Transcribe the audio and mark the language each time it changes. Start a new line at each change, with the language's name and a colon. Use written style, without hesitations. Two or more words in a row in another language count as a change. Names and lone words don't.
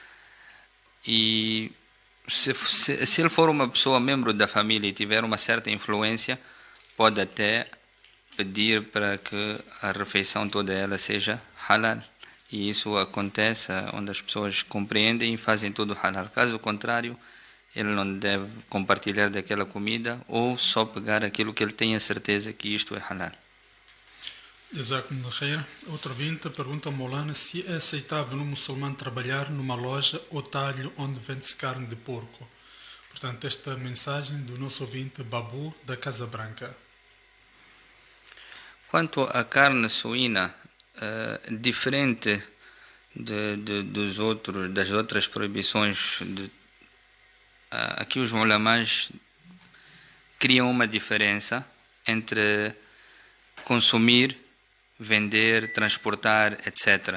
Portuguese: E se ele for uma pessoa, membro da família, e tiver uma certa influência, pode até pedir para que a refeição toda ela seja halal. E isso acontece onde as pessoas compreendem e fazem tudo halal. Caso contrário, ele não deve compartilhar daquela comida ou só pegar aquilo que ele tenha certeza que isto é halal.
Arabic: جزاكم الله خير.
Portuguese: Outro ouvinte pergunta ao Maulana se é aceitável no muçulmano trabalhar numa loja ou talho onde vende-se carne de porco. Portanto, esta mensagem do nosso ouvinte Babu, da Casa Branca. Quanto à carne suína, diferente das outras proibições, aqui os ulamás criam uma diferença entre consumir, vender, transportar, etc.